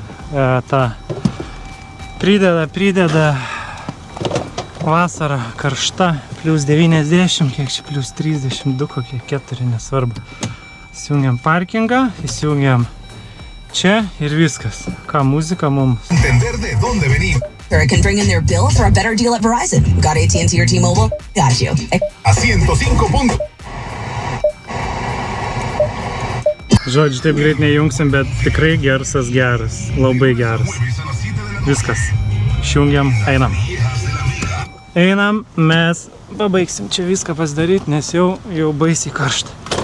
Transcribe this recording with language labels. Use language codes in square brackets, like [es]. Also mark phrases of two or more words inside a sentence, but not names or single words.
[lt] vasara karšta, plus 90, kiek čia plus 32, kokie 4, nesvarbu. Įsijungiam parkingą, įsijungiam čia ir viskas. Ką muzika mums? [en] Or can bring in their bill for a better deal at Verizon. Got AT&T or T-Mobile? Got you. [es] A 105 puntos. [lt] Žodžiu, taip greit nejungsim, bet tikrai garsas geras, labai geras. Viskas. Išjungiam, einam. Einam, mes pabaigsim čia viską pasidaryti, nes jau baisiai karšta.